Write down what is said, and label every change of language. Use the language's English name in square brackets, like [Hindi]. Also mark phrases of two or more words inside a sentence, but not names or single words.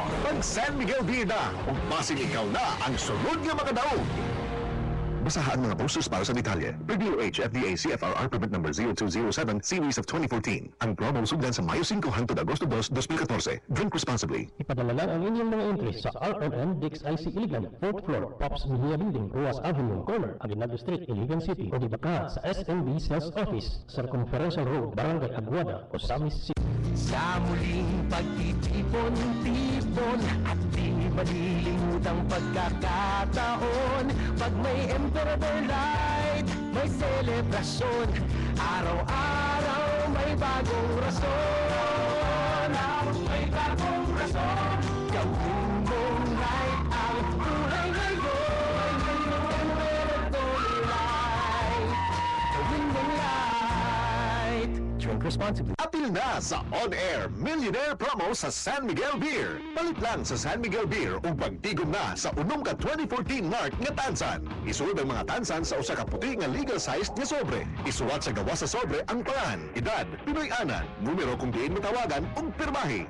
[Cebuano] Pag San Miguel Beer na ug basin ikaw na ang sunod nga makadaog. Basaha ang mga posters para sa detalye. [English] Review H FDA CFRR Permit Number 0207 Series of 2014. [Cebuano] Ang promo sugdan sa Mayo 5 hangtod Agosto 2, 2014. [English] Drink responsibly. [Cebuano] Ipadala lang ang inyong mga entries sa RMN Dix IC Iligan, 4th floor, Pops Mejia Building, Ruas Avenue, corner, Aguinaldo Street, Iligan City, o di baka sa SMB Sales Office, Circumferential Road, Barangay Aguada, Osamis City. [Filipino] Sa muling pagtitipon-tipon at di malilimutang pagkakataon. Pag may Emperador Light, may selebrasyon. Araw-araw may bagong rason. May bagong rason. Gawin mong light ang buhay ngayon. Emperador Light. Gawin mong light. [English] Drink responsibly. [Cebuano] Apil na sa [English] on-air millionaire promo [Cebuano] sa San Miguel Beer. Palit lang sa San Miguel Beer ug pagtigom na sa unom ka 2014 mark nga tansan. Isulod ang mga tansan sa usa ka puti nga [English] legal sized [Cebuano] nga sobre. Isuwat sa gawas sa sobre ang pangan, edad, Pinoy-anan, numero kung diin matawagan ug pirmahi.